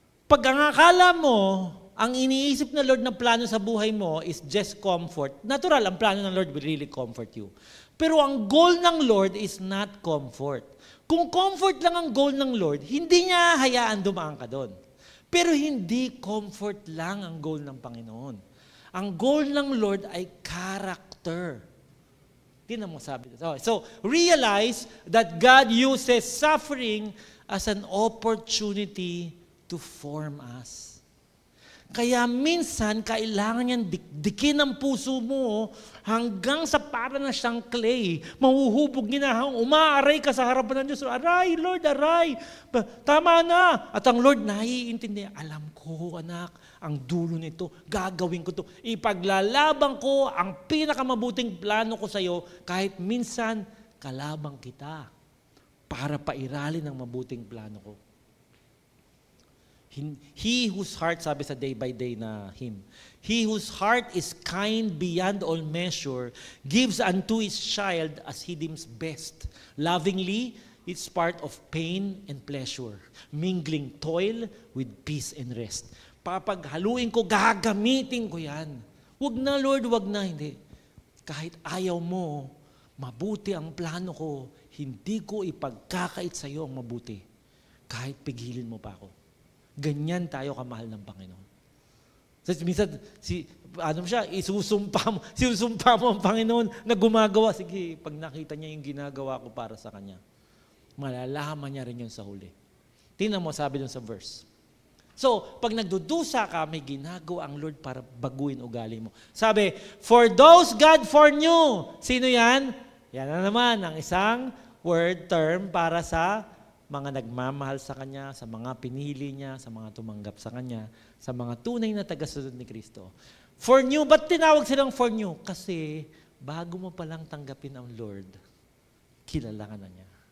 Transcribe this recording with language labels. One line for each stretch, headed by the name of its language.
Filipino: Pag ang akala mo, ang iniisip na Lord na plano sa buhay mo
English: is just comfort,
Filipino: natural, ang plano ng Lord
English: will really comfort you.
Filipino: Pero ang goal ng Lord
English: is not comfort.
Filipino: Kung comfort lang ang goal ng Lord, hindi niya hayaan dumaan ka doon. Pero hindi comfort lang ang goal ng Panginoon. Ang goal ng Lord ay character. Tingnan mo sabi.
English: So, realize that God uses suffering as an opportunity to form us.
Filipino: Kaya minsan, kailangan niyang dikdikin ang puso mo hanggang sa para na siyang clay. Mahuhubog ginahang, umaaray ka sa harapan ng Diyos. Aray, Lord, aray. Tama na. At ang Lord naiintindi, alam ko, anak, ang dulo nito, gagawin ko to. Ipaglalaban ko ang pinakamabuting plano ko sa iyo kahit minsan kalabang kita para pairalin ang mabuting plano ko.
English: He whose heart,
Filipino: sabi sa
English: day by day na hymn, he whose heart is kind beyond all measure, gives unto his child as he deems best. Lovingly, it's part of pain and pleasure, mingling toil with peace and rest.
Filipino: Papaghaluin ko, gagamitin ko yan. Wag na, Lord, wag na, hindi. Kahit ayaw mo, mabuti ang plano ko, hindi ko ipagkakait sa iyo ang mabuti. Kahit pigilin mo pa ako. Ganyan tayo kamahal ng Panginoon. So, minsan, isusumpa mo ang Panginoon na gumagawa. Sige, pag nakita niya yung ginagawa ko para sa Kanya, malalaman niya rin yun sa huli. Tingnan mo, sabi dun sa verse. So, pag nagdudusa ka, may ginagawa ang Lord para baguhin ugali mo.
English: Sabi, for those God foreknew.
Filipino: Sino yan? Yan na naman ang isang word term para sa mga nagmamahal sa Kanya, sa mga pinili niya, sa mga tumanggap sa Kanya, sa mga tunay na tagasunod ni Kristo. For new, ba't tinawag silang for new? Kasi bago mo palang tanggapin ang Lord, kilala ka na niya.